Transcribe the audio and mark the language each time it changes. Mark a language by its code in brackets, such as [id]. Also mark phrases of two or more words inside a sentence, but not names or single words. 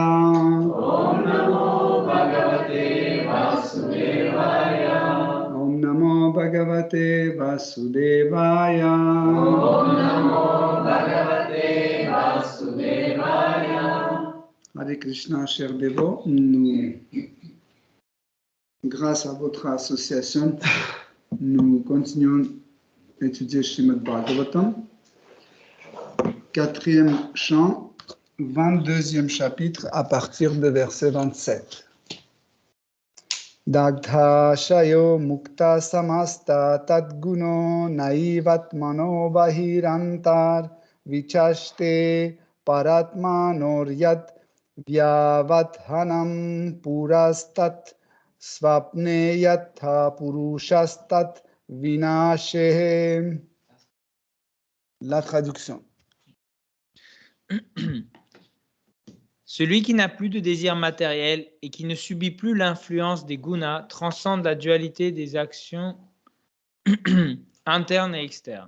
[sa] Om Namo Bhagavate Vasudevaya. Om Namo Bhagavate Vasudevaya. Om Namo Bhagavate Vasudevaya. Hare Krishna, [fr] chers dévots, grâce à votre association, nous continuons à étudier Srimad Bhagavatam, 4e chant, 22e chapitre, à partir de verset 27. [sa] Dagdha shayo mukta samasta tadguno naivatmano bahirantar vichaste paratmanor yat Vyavadhanam purastat svapne yatha purushastat vinashe. [fr] La traduction. Celui qui n'a plus de désir matériel et qui ne subit plus l'influence des gunas transcende la dualité des actions internes et externes.